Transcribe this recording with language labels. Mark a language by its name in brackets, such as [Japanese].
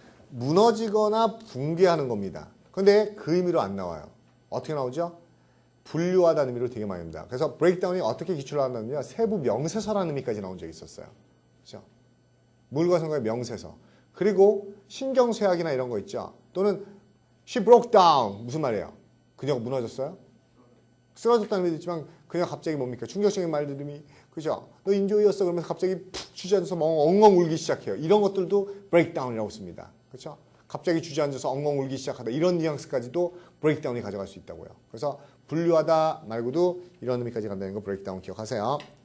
[Korean] 무너지거나 붕괴하는 겁니다. 근데 그 의미로 안 나와요. 어떻게 나오죠? 분류하다는 의미로 되게 많이 옵니다. 그래서 브레이크다운이 어떻게 기출을 한다면요? 세부 명세서라는 의미까지 나온 적이 있었어요. 그렇죠? 물과성과의 명세서. 그리고 신경쇠약이나 이런 거 있죠. [English] 또는 she broke down. [Korean] 무슨 말이에요? 그녀가 무너졌어요? 쓰러졌다는 의미도 있지만 그녀가 갑자기 뭡니까? 충격적인 말들이 그죠? 너 인조이였어 그러면서 갑자기 푹 주저앉아서 엉엉 울기 시작해요. 이런 것들도 브레이크다운이라고 씁니다. 그렇죠? 갑자기 주저앉아서 엉엉 울기 시작하다. 이런 뉘앙스까지도 브레이크다운이 가져갈 수 있다고요. 그래서 분류하다 말고도 이런 의미까지 간다는 거 브레이크다운 기억하세요.